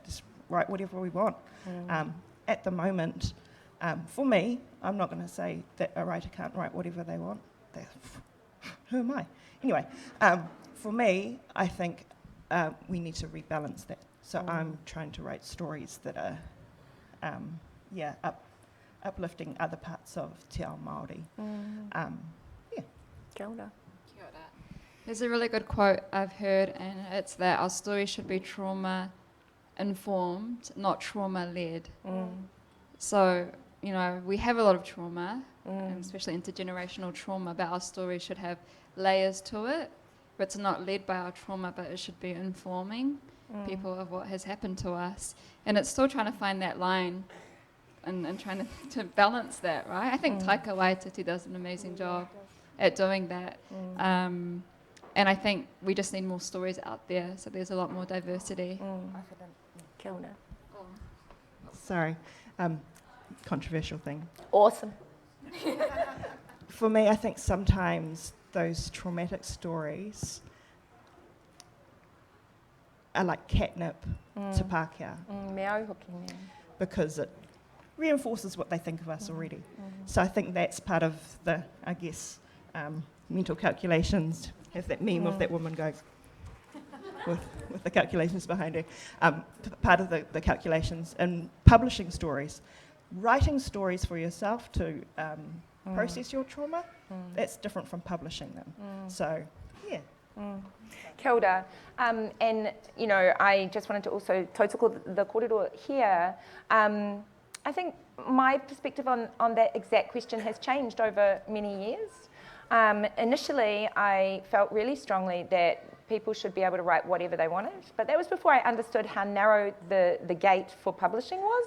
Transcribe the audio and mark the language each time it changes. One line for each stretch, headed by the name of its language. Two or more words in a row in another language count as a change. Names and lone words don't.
English: Just write whatever we want. At the moment, for me, I'm not going to say that a writer can't write whatever they want. Who am I? Anyway, for me, I think we need to rebalance that. So I'm trying to write stories that are, uplifting other parts of
Māori: te ao Māori. Kia ora. Kia ora.
English: There's a really good quote I've heard, and it's that our story should be trauma-informed, not trauma-led. So, you know, we have a lot of trauma, and especially intergenerational trauma, but our story should have layers to it. But it's not led by our trauma, but it should be informing people of what has happened to us. And it's still trying to find that line and trying to balance that, right? I think Taika Waititi does an amazing job at doing that. And I think we just need more stories out there, so there's a lot more diversity.
Māori: Kia ora.
English: Sorry, controversial thing. Awesome. For me, I think sometimes those traumatic stories are like catnip to Pākehā,
Māori: Me au hoki nea.
English: because reinforces what they think of us already. So I think that's part of the, I guess, mental calculations. Have that meme of that woman going with the calculations behind her. Part of the calculations and publishing stories. Writing stories for yourself to process your trauma, that's different from publishing them. So, yeah.
Māori: Kia ora.
English: And, you know, I just wanted to also tautoko the kōrero here. I think my perspective on that exact question has changed over many years. Initially, I felt really strongly that people should be able to write whatever they wanted, but that was before I understood how narrow the gate for publishing was.